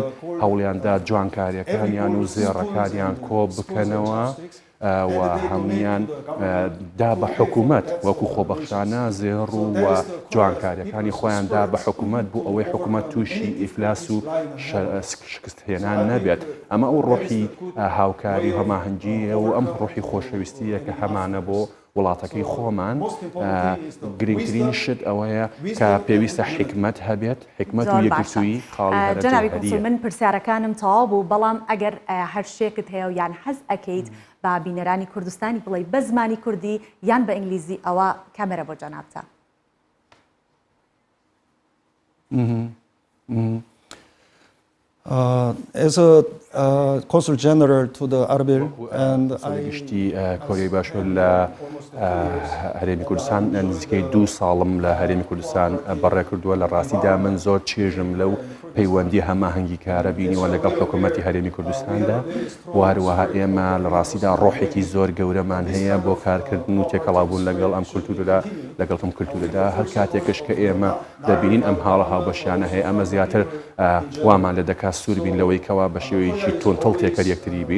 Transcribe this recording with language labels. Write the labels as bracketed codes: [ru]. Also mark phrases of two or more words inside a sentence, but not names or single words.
[ckb] هەوڵیاندا جوانکاریەکانیان و زێڕەکانیان کۆ بکەنەوە و هەمویان دا بە حکوومەت وەکو خۆبەخشانە زێڕ و جوانکاریەکانی خۆیاندا بە حکوومەت بوو ئەوەی حکوومەت تووشی ئیفلاس و شکستهێنان نەبێت ئەمە ئەو ڕۆحی هاوکاری هەماهەنگیە و ئەم ڕۆحی خۆشەویستیە کە هەمانە بۆ وڵاتەکەی خۆمان گرنگترین شت ئەوەیە کە پێویستە حکمت هەبێت حکمت و یەکگرتووی خاڵی جەنابی کۆنسول من پرسیارەکانم تەواو بوو بەڵام ئەگەر هەر شتێکت هەیە و یان حەز ئەکەیت بە بینەرانی کوردستانی بڵێ بە زمانی کوردی یان بە ئینگلیزی ئەوە کامێرە بۆ جەنابتە. [en] As a Consul General to the Arbil and [ckb] گشتی کۆریای باشوور لە هەرێمی کوردستان نزیکەی 2 ساڵم لە هەرێمی کوردستان بەڕێ کردووە لە ڕاستیدا من زۆر چێژم لەو پەیوەندی هەماهەنگی کارە بینیوە لەگەڵ حکوومەتی هەرێمی کوردستاندا و هەروەها ئێمە لە ڕاستیدا ڕۆحێکی زۆر گەورەمان هەیە بۆ کارکردن و تێکەڵابوون لەگەڵ ئەم کولتورەدا لەگەڵ ئەم کولتورەدا هەر کاتێکش کە ئێمە دەبینین ئەم حاڵە هاوبەشیانە هەیە ئەمە زیاتر وامان لە دەکات سوور بین لەوەی کەوا بە شێوەیەکی تۆنتەڵ تێکەر یەکتری بین.